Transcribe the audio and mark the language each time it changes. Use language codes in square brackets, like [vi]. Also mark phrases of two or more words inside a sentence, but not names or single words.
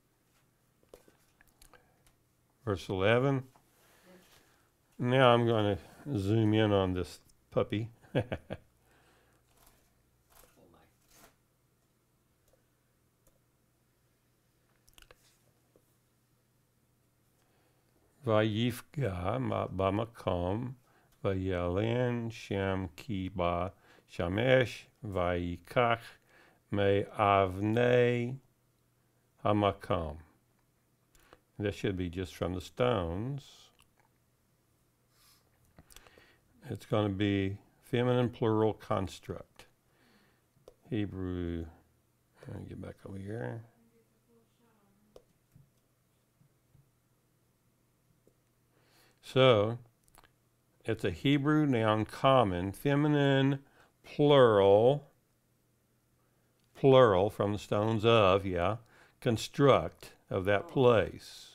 [en] verse 11. Now I'm going to zoom in on this puppy. Oh my. [he] ויפגע במקום וילן שם כי בא שמש ויקח מ אבני המקום. [en] That should be just from the stones. It's going to be feminine plural construct. Hebrew. Let me get back over here. So, it's a Hebrew noun, common, feminine, plural from the stones of, construct of that place.